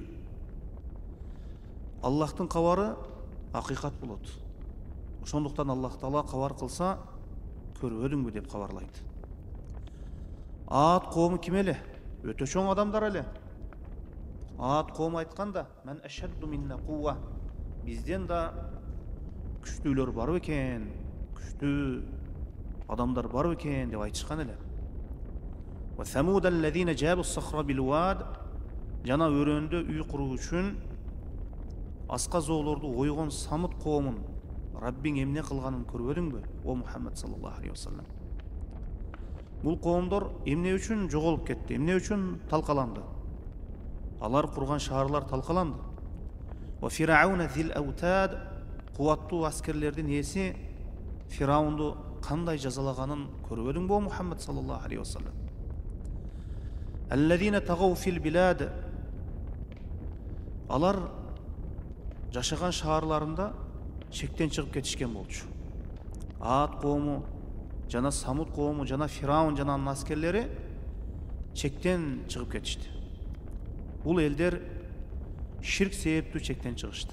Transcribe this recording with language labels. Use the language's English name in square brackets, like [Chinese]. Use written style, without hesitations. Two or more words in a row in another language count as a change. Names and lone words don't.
[Kyrgyz] Аллахтын кабары акыйкат болот. Ошондуктан Аллах Таала кабар кылса, көрбөдүңбү деп кабарлайт. Ад коому ким эле? Өтө чоң адамдар эле. Ад коому айтканда, [Arabic] "من أشد منا قوة." [Kyrgyz] Бизден да күчтүүлөр бар экен, күчтүү адамдар бар экен деп айтышкан эле. [Arabic] و ثمود الذين جابوا الصخر بالواد. [Kyrgyz] Жана өрөндө үй куруу үчүн аска зоолорду ойгон Самуд коомун Раббиң эмне кылганын көрбөдүңбү, о Мухаммад [Arabic] صلى الله عليه وسلم? [Kyrgyz] Бул коомдор эмне үчүн жоголуп кетти, эмне үчүн талкаланды? Алар курган шаарлар талкаланды. [Arabic] و فرعون ذي الأوتاد, [Kyrgyz] кубаттуу аскерлердин ээси Фираунду кандай жазалаганын көрбөдүңбү, о Мухаммад [Arabic] صلى الله عليه وسلم? الذين طغوا في البلاد. [Kyrgyz] Алар жашаган шаарларында чектен чыгып кетишкен болчу. Ад коому, жана Самуд коому, жана Фираун жана анын аскерлери чектен чыгып кетишти. Бул элдер ширк себептүү чектен чыгышты.